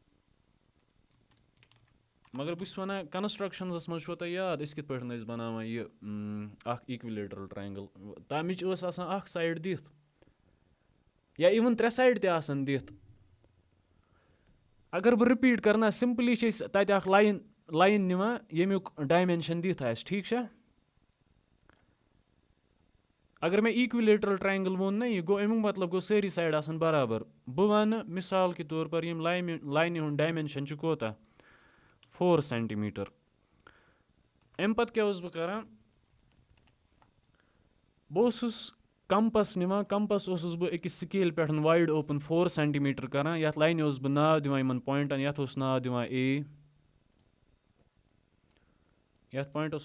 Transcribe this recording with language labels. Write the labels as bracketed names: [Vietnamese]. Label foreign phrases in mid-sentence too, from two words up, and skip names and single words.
[Kashmiri] مگر بہٕ چھُس وَنان کَنَسٹرٛکشَنزَس منٛز چھُوا تۄہہِ یاد أسۍ کِتھ پٲٹھۍ ٲسۍ بَناوان یہِ اَکھ [English] equilateral triangle [Kashmiri] تَمِچ ٲس آسان اَکھ سایڈ دِتھ یا [English] even 3 side [Kashmiri] تہِ آسان دِتھ اگر بہٕ رِپیٖٹ کَرٕ نا سِمپٕلی چھِ أسۍ تَتہِ اَکھ لایِن نِوان ییٚمیُک ڈایمٮ۪نشَن دِتھ آسہِ ٹھیٖک چھا اگر مےٚ [English] equilateral triangle [Kashmiri] ووٚن نا یہِ گوٚو اَمیُک مطلب گوٚو سٲری سایڈ آسان بَرابَر بہٕ وَنہٕ [Urdu] مِثال کے طور پر [Kashmiri] یِم لاینہِ ہُنٛد ڈایمٮ۪نشَن چھُ کوتاہ 4 سٮ۪نٹِمیٖٹَر اَمہِ پَتہٕ کیٛاہ اوسُس بہٕ کَران بہٕ اوسُس کَمپَس نِوان کَمپَس اوسُس بہٕ أکِس سِکیل پٮ۪ٹھ [English] wide open [Kashmiri] 4 سٮ۪نٹِمیٖٹَر کَران یَتھ لاینہِ اوسُس بہٕ ناو دِوان یِمَن پویِنٛٹَن یَتھ اوس ناو دِوان یَتھ پویِنٛٹَس